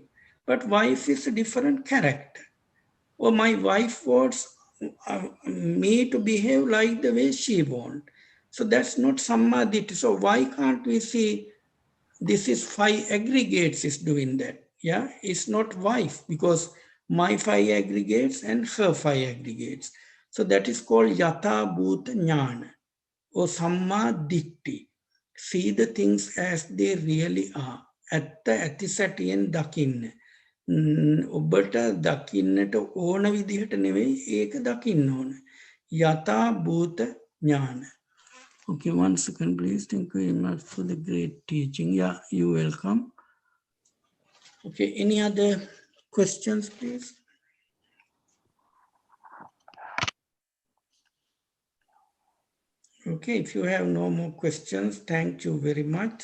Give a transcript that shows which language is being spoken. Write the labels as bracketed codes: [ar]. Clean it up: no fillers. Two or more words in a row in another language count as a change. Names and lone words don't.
[en] But wife is a different character. Or my wife wants me to behave like the way she wants. So that's not sammadhi. So why can't we see this is five aggregates is doing that? Yeah, it's not wife because my five aggregates and her five aggregates. So that is called [pi] yata bhuta jnana [en] or [pi] samma ditti. [en] See the things as they really are. At the [si] ඇතිසැටියෙන් දකින්න. ඔබට දකින්නට ඕන විදිහට නෙවෙයි ඒක දකින්න ඕන. [pi] යථා භූත ඥාන. [en] Okay, 1 second, please. Thank you very much for the great teaching. Yeah, you're welcome. Okay, any other questions, please? Okay, if you have no more questions, thank you very much.